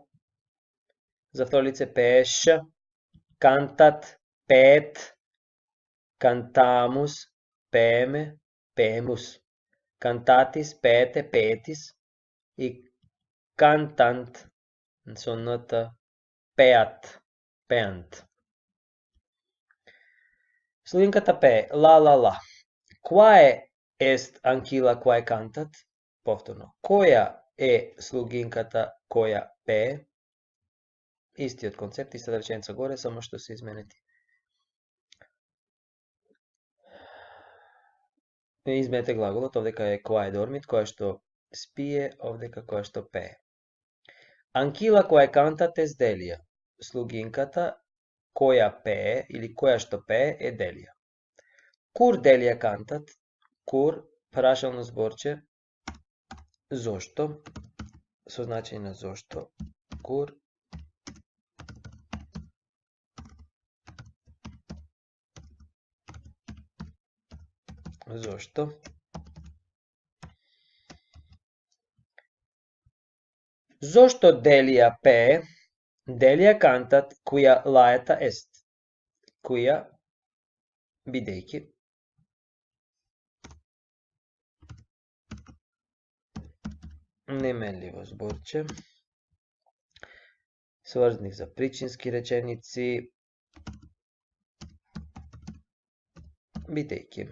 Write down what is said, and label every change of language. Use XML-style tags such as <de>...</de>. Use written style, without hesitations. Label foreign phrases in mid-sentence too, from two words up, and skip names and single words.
<mk>За второ лице пееш, кантат, пеет, кантамус, пееме, пеемус. Кантатис, пеете, пеетис. И кантант, со ната, пеат, пеант. Слугинката пее, ла.</mk> <la>Quae est Anquila quae cantat?</la> <mk>Повторно. Која е слугинката која пее? Истиот концепт, иста реченица горе, само што се изменети. Изменете глаголот, овдека е quae dormit, која што спие, овдека која што пее.</mk> <la>Anquila quae cantat est Delia.</la> <mk>Слугинката која пее или која што пее е Делија.</mk> <la>Cur Delia cantat?</la> <mk>Cur, прашално зборче, зошто, со значење на зошто. Cur зошто. Зошто Делија пее?</mk> <la>Делија cantat quia laeta est.</la> <mk>Quia, бидејќи. Неменливо зборче. Сврзник за причински реченици. Бидејќи.</mk>